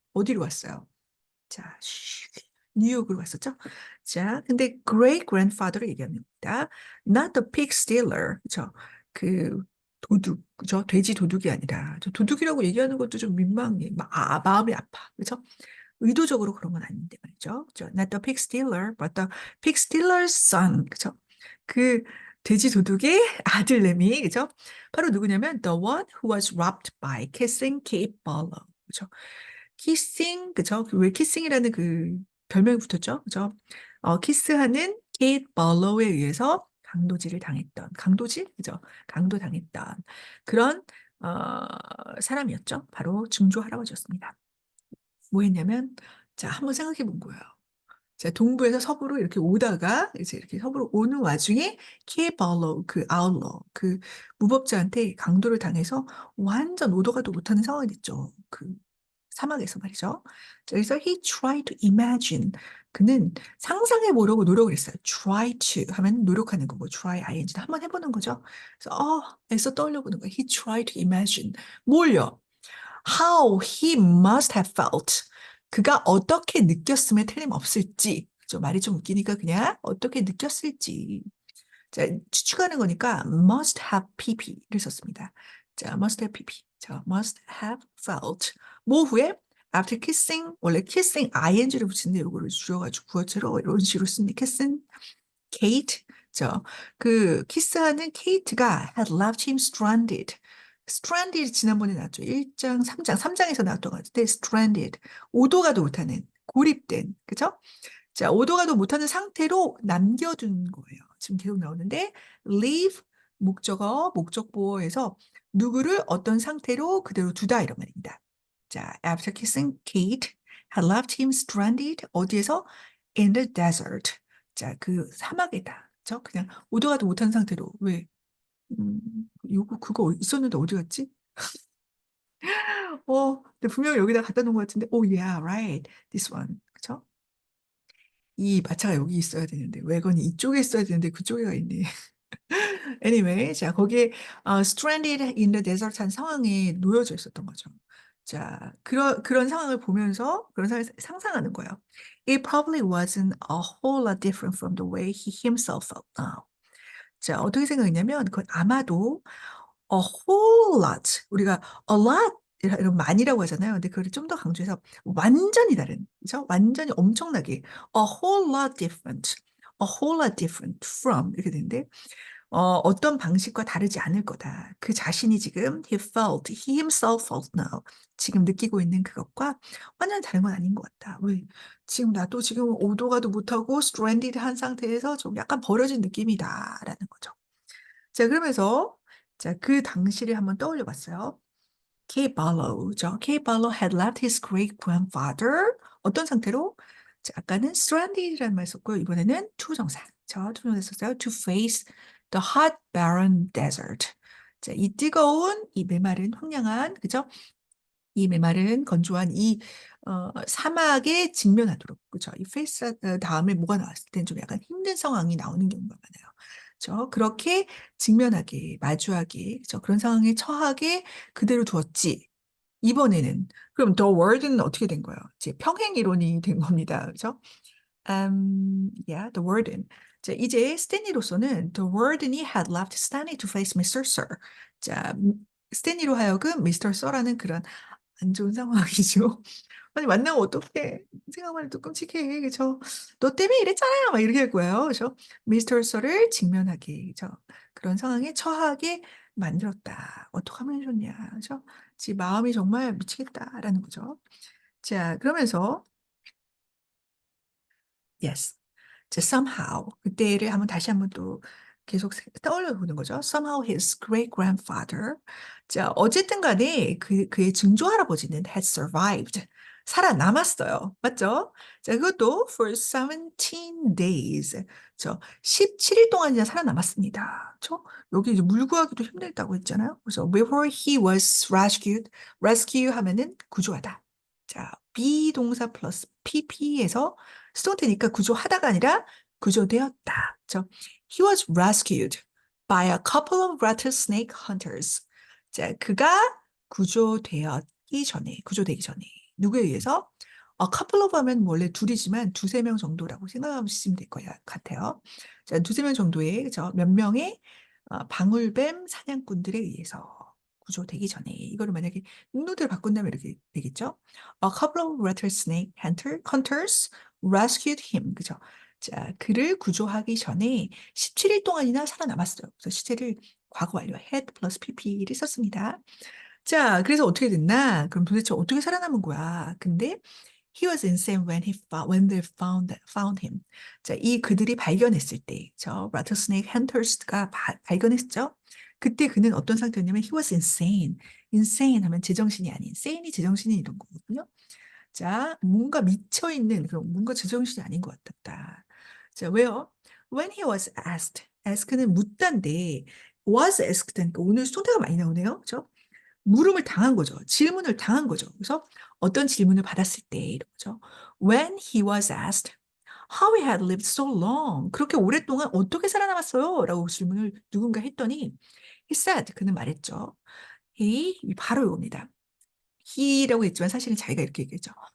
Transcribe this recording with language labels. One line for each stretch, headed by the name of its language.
Korean: 어디로 왔어요? 자, 뉴욕으로 갔었죠? 자, 근데
English: great grandfather
Korean: 를 얘기합니다.
English: Not the pig stealer.
Korean: 그죠? 그 도둑, 그죠? 돼지 도둑이 아니라 저 도둑이라고 얘기하는 것도 좀 민망해. 마음이 아파. 그죠? 의도적으로 그런 건 아닌데 말이죠. 그죠?
English: Not the pig stealer, but the pig stealer's son.
Korean: 그죠? 그 돼지 도둑의 아들내미, 그죠? 바로 누구냐면
English: the one who was robbed by kissing Kate Barlow.
Korean: 그죠? 키싱, 그죠? 왜 키싱이라는 그 별명이 붙었죠? 그죠? 키스하는 케이트 발로우에 의해서 강도질을 당했던, 강도질? 그죠? 강도당했던 그런 사람이었죠. 바로 증조 할아버지였습니다. 뭐 했냐면, 자, 한번 생각해 본 거예요. 자, 동부에서 서부로 이렇게 오다가, 이제 이렇게 서부로 오는 와중에, 케발로, 그 아울러, 그 무법자한테 강도를 당해서 완전 오도 가도 못하는 상황이 됐죠. 그 사막에서 말이죠. 자, 그래서
English: he tried to imagine.
Korean: 그는 상상해 보려고 노력을 했어요. try to 하면 노력하는 거고, try ing 한번 해보는 거죠. 그래서 애써 떠올려 보는 거예요.
English: he tried to imagine.
Korean: 뭘요?
English: How he must have felt.
Korean: 그가 어떻게 느꼈음에 틀림없을지. 좀 말이 좀 웃기니까 그냥 어떻게 느꼈을지. 자, 추측하는 거니까
English: must have pp
Korean: 를 썼습니다.
English: 자, must have pp. 자, must have felt.
Korean: 뭐 후에
English: after kissing
Korean: 원래 kissing ing를 붙이는데 이거를 줄여가지고 구어체로 이런 식으로 씁니다.
English: kissing Kate.
Korean: 그 키스하는 케이트가
English: had left him stranded.
Korean: stranded 지난번에 나왔죠. 1장, 3장, 3장에서 나왔던 것 같은데 stranded. 오도 가도 못하는 고립된. 그죠? 자, 오도 가도 못하는 상태로 남겨둔 거예요. 지금 계속 나오는데 leave 목적어, 목적보어에서 누구를 어떤 상태로 그대로 두다 이런 말입니다.
English: 자, after kissing Kate had left him stranded
Korean: 어디에서?
English: in the desert.
Korean: 자, 그 사막에다. 그냥 오도 가도 못한 상태로. 왜? 요거 그거 있었는데 어디 갔지? 근데 분명히 여기다 갖다 놓은 것 같은데.
English: Oh yeah, right. This one.
Korean: 그쵸? 이 마차가 여기 있어야 되는데 외건이 이쪽에 있어야 되는데 그쪽에 가 있네. Anyway, 자 거기에
English: stranded in the desert
Korean: 한 상황에 놓여져 있었던 거죠. 자 그런 상황을 보면서 그런 상황을 상상하는 거예요.
English: It probably wasn't a whole lot different from the way he himself felt now.
Korean: 자 어떻게 생각했냐면 그건 아마도
English: a whole lot
Korean: 우리가 a lot 이런 많이라고 하잖아요. 근데 그걸 좀 더 강조해서 완전히 다른, 그죠? 완전히 엄청나게
English: a whole lot different, a whole lot different from
Korean: 이렇게 되는데 어떤 방식과 다르지 않을 거다. 그 자신이 지금
English: he himself felt now
Korean: 지금 느끼고 있는 그것과 완전히 다른 건 아닌 것 같다. 왜? 지금 나도 지금 오도 가도 못하고 stranded 한 상태에서 좀 약간 버려진 느낌이다라는 거죠. 자, 그러면서 자, 그 당시를 한번 떠올려 봤어요. Kay Barlow죠.
English: Kay Barlow had left his great grandfather.
Korean: 어떤 상태로? 자, 아까는 stranded이라는 말 썼고요. 이번에는 투정사. 투정사 썼어요.
English: To face the hot, barren desert.
Korean: 자, 이 뜨거운, 이 메마른, 황량한, 그죠? 이 메마른, 건조한 이 사막에 직면하도록, 그죠? 이 face 다음에 뭐가 나왔을 땐 좀 약간 힘든 상황이 나오는 경우가 많아요. 그렇게 직면하게, 마주하게, 그런 상황에 처하게 그대로 두었지. 이번에는 그럼 the word는 어떻게 된 거예요? 이제 평행 이론이 된 겁니다. 그죠?
English: Yeah, the warden.
Korean: 자, 이제 스탠리로서는
English: the warden이 had left Stanley to face Mr. Sir.
Korean: 자, 스탠리로 하여금 Mr. Sir라는 그런 안 좋은 상황이죠. 아니 만나면 어떡해. 생각만 해도 끔찍해. 그죠? 너 때문에 이랬잖아요. 막 이렇게 할 거예요. 그죠? 미스터 설을 직면하게, 그죠? 그런 상황에 처하게 만들었다. 어떻게 하면 좋냐. 그죠? 지 마음이 정말 미치겠다라는 거죠. 자, 그러면서 yes. 자, somehow 그때를 한번 다시 한번 또 계속 떠올려 보는 거죠.
English: Somehow his great grandfather.
Korean: 자, 어쨌든 간에 그의 증조 할아버지는
English: had survived.
Korean: 살아남았어요. 맞죠? 자, 그것도
English: for 17 days.
Korean: 17일 동안이나 살아남았습니다. 여기 이제 물 구하기도 힘들다고 했잖아요. 그래서
English: before he was rescued.
Korean: rescue 하면은 구조하다. 자, 비동사 플러스 pp에서 수동태니까 구조하다가 아니라 구조되었다.
English: He was rescued by a couple of rattlesnake hunters.
Korean: 자, 그가 구조되기 전에 누구에 의해서? A couple of 하면 원래 둘이지만 두세 명 정도라고 생각하시면 될 것 같아요. 자, 두세 명 정도의 몇 명의 방울뱀 사냥꾼들에 의해서 구조되기 전에 이거를 만약에 능동태로 바꾼다면 이렇게 되겠죠.
English: A couple of rattlesnake hunters rescued him.
Korean: 그죠? 자, 그를 구조하기 전에 17일 동안이나 살아남았어요. 그래서 시제를 과거 완료 had 플러스 pp를 썼습니다. 자, 그래서 어떻게 됐나? 그럼 도대체 어떻게 살아남은 거야? 근데
English: he was insane when they found him.
Korean: 자, 이 그들이 발견했을 때, 저
English: rattlesnake hunters
Korean: 가 발견했죠. 그때 그는 어떤 상태였냐면
English: he was insane.
Korean: insane 하면 제정신이 아닌, sane이 제정신이 이런 거거든요. 자, 뭔가 미쳐 있는 그런 뭔가 제정신이 아닌 것 같았다. 자, 왜요?
English: When he was asked,
Korean: ask는 묻다인데
English: was asked
Korean: 하니까 오늘 손태가 많이 나오네요. 그죠? 물음을 당한 거죠. 질문을 당한 거죠. 그래서 어떤 질문을 받았을 때 이런 거죠.
English: When he was asked how he had lived so long,
Korean: 그렇게 오랫동안 어떻게 살아남았어요? 라고 질문을 누군가 했더니
English: he said,
Korean: 그는 말했죠. he, 바로 이겁니다. he라고 했지만 사실은 자기가 이렇게 얘기했죠.